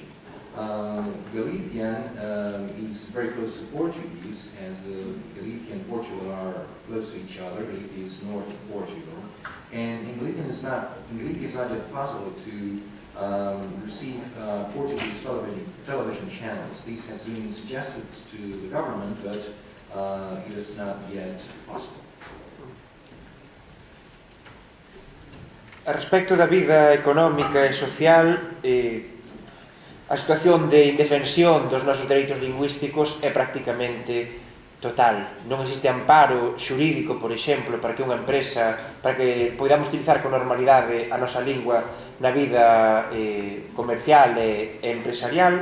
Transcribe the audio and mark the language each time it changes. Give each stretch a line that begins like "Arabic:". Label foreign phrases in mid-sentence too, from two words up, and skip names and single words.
English: Galician is very close to Portuguese, as the Galicia and Portugal are close to each other. Galicia is north of Portugal, and in Galicia it's not yet possible to receive Portuguese television channels. This has been suggested to the government, but it is not yet possible.
Galician: A respecto da vida económica e social, a situación de indefensión dos nosos dereitos lingüísticos é prácticamente total. Non existe amparo xurídico, por exemplo, para que unha empresa, para que podamos utilizar con normalidade a nosa lingua na vida comercial e empresarial.